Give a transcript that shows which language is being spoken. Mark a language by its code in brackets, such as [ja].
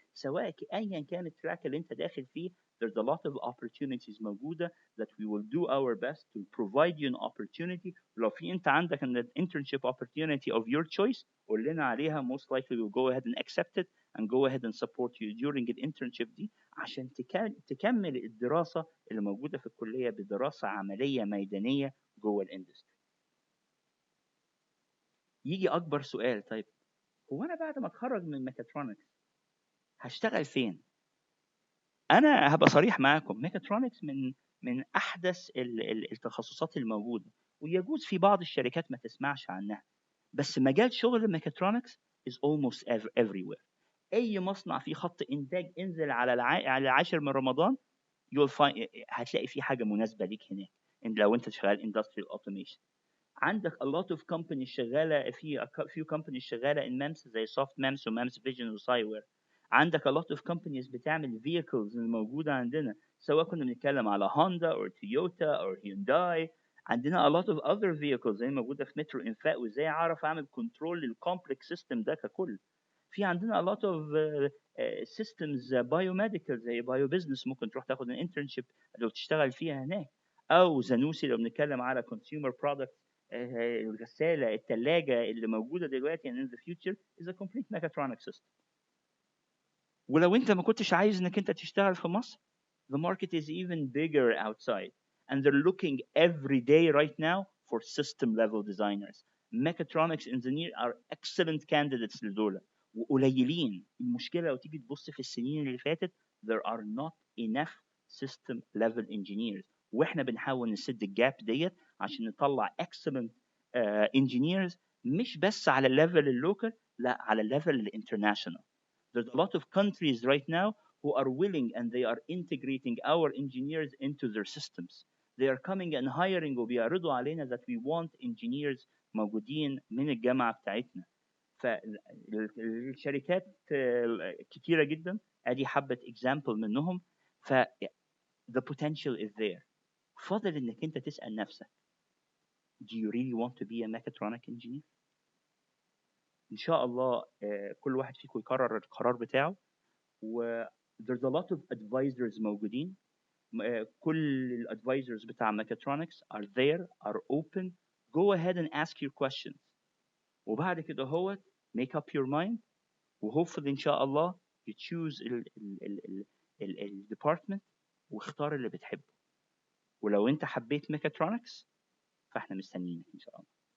[ar] سواء ايا كان التراك اللي انت داخل فيه, [en] there's a lot of opportunities [ar] موجودة [en] that we will do our best to provide you an opportunity. [ar] لو في انت عندك [en] an internship opportunity of your choice, [ar] قول لنا عليها. [en] most likely we'll go ahead and accept it and go ahead and support you during the internship [ar] دي, عشان تكمل الدراسة اللي موجودة في الكلية بدراسة عملية ميدانية جوه الاندستري. يجي أكبر سؤال, طيب هو أنا بعد ما أتخرج من ميكاترونكس هشتغل فين؟ أنا هبقى صريح معاكم, ميكاترونكس من أحدث التخصصات الموجودة, ويجوز في بعض الشركات ما تسمعش عنها, بس مجال شغل ميكاترونكس [en] is almost everywhere. [ar] أي مصنع فيه خط إنتاج, انزل على العاشر من رمضان هتلاقي في حاجه مناسبه ليك هناك. لو انت شغال [en] industrial automation, [ar] عندك [en] a lot of companies [ar] شغاله في [en] few companies [ar] شغاله [en] in MEMS [ar] زي soft MEMS و MEMS Vision و SciWare. عندك [en] a lot of companies [ar] بتعمل vehicles الموجوده عندنا, سواء كنا بنتكلم على هوندا او تويوتا او هيونداي. عندنا [en] a lot of other vehicles [ar] زي موجوده في مترو انفاق, وازاي اعرف اعمل كنترول للكومبلكس سيستم ده ككل. في عندنا [en] a lot of systems biomedical [ar] زي بايو بزنس, ممكن تروح تاخد [en] an internship [ar] لو تشتغل فيها هناك. او زانوسي لو بنتكلم على [en] consumer products, [ar] الغسالة, الثلاجة اللي موجودة دلوقتي [en] and in the future is a complete mechatronic system. [ar] ولو انت ما كنتش عايز انك انت تشتغل في مصر, [en] the market is even bigger outside and they're looking every day right now for system level designers. Mechatronics engineers are excellent candidates [ar] لدول, وقليلين. المشكلة لو تيجي تبص في السنين اللي فاتت, [en] there are not enough system level engineers, [ar] واحنا بنحاول نسد الجاب ديت عشان نطلع [en] excellent engineers, [ar] مش بس على الليفل اللوكال, لا، على الليفل الانترناشونال. [en] There's a lot of countries right now who are willing and they are integrating our engineers into their systems. They are coming and hiring [ar] وبيعرضوا علينا [en] that we want engineers [ar] موجودين من الجامعة بتاعتنا. فالشركات كتيرة جدا، ادي حبة example منهم. [en] ف the potential is there. [ar] فاضل انك انت تسأل نفسك [en] do you really want to be a mechatronic engineer؟ [ar] ان شاء الله كل واحد فيكم يقرر القرار بتاعه. [en] و there's a lot of advisors [ar] موجودين. كل الادفايزرز بتاع [en] mechatronics are there, are open. Go ahead and ask your questions. [ar] وبعد كده هو [en] make up your mind [ar] و [en] hopefully [ar] ان شاء الله [en] you choose [ar] ال department واختار اللي بتحبه. ولو انت حبيت mechatronics فاحنا مستنيينك ان شاء الله.